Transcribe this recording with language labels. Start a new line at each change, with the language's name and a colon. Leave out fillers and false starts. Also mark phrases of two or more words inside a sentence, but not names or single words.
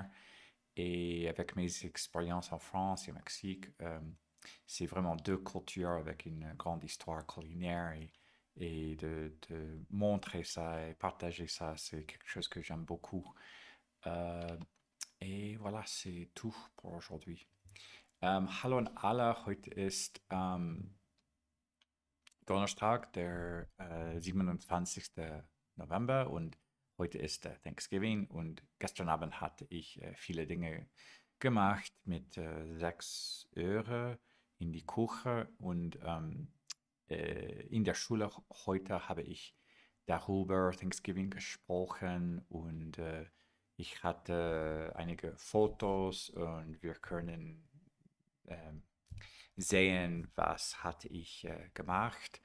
French: Et avec mes expériences en France et au Mexique, c'est vraiment deux cultures avec une grande histoire culinaire et de montrer ça et partager ça, c'est quelque chose que j'aime beaucoup. Euh, et voilà, c'est tout pour aujourd'hui.
German: Hallo an alle, heute ist Donnerstag, der 27. November und heute ist Thanksgiving und gestern Abend hatte ich viele Dinge gemacht mit 6 Öre in die Küche und in der Schule heute habe ich darüber Thanksgiving gesprochen und ich hatte einige Fotos und wir können ähm, sehen, was hatte ich gemacht.